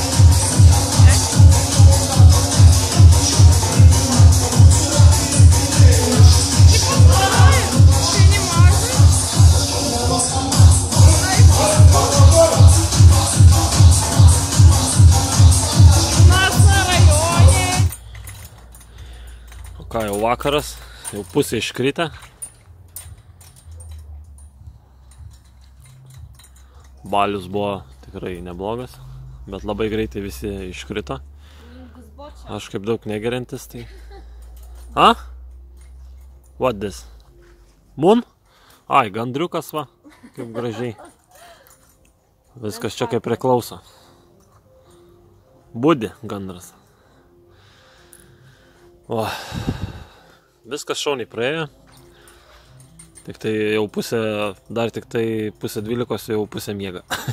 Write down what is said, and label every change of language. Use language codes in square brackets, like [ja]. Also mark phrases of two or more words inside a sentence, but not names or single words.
[ru] Ты не можешь? У нас на районе. [lt] O ką, jau vakaras, jau pusė iškritę. Balius buvo tikrai neblogas, bet labai greitai visi iškrito. Aš kaip daug negerintis, tai... [en] A? What this? Moon? [lt] Ai, gandriukas va, kaip gražiai. Viskas čia kaip priklauso. Budi gandras. O, viskas šauniai praėjo. Tik tai jau pusė, dar tik tai pusė 12, jau pusė miega.